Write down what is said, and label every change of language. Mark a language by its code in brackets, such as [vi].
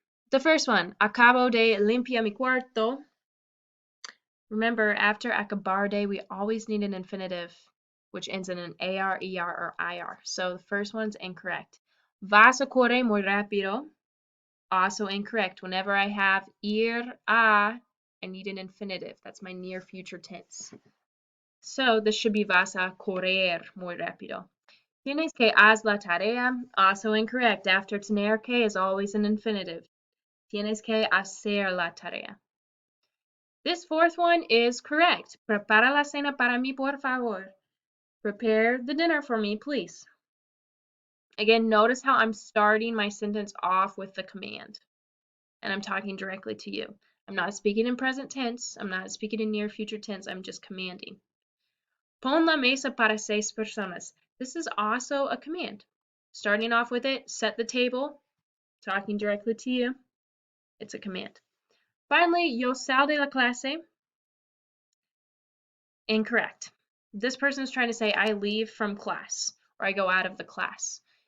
[es] The first one, acabo de limpiar mi cuarto. [en] Remember, after acabar de, we always need an infinitive, which ends in an AR, ER, or IR. So the first one's incorrect. [es] Vas a correr muy rápido. [en] Also incorrect. Whenever I have ir, a, I need an infinitive. That's my near future tense. So this should be [es] vas a correr muy rápido. Tienes que haz la tarea. [en] Also incorrect. [es] After tener que [en] is always an infinitive. [es] Tienes que hacer la tarea. [en] This fourth one is correct. [es] Prepara la cena para mí, por favor. [en] Prepare the dinner for me, please. Again, notice how I'm starting my sentence off with the command. And I'm talking directly to you. I'm not speaking in present tense. I'm not speaking in near future tense. I'm just commanding. [es] Pon la mesa para 6 personas. [en] This is also a command. Starting off with it, set the table, talking directly to you. It's a command. [es] Finally, yo sal de la clase. [en] Incorrect. This person is trying to say I leave from class or I go out of the class.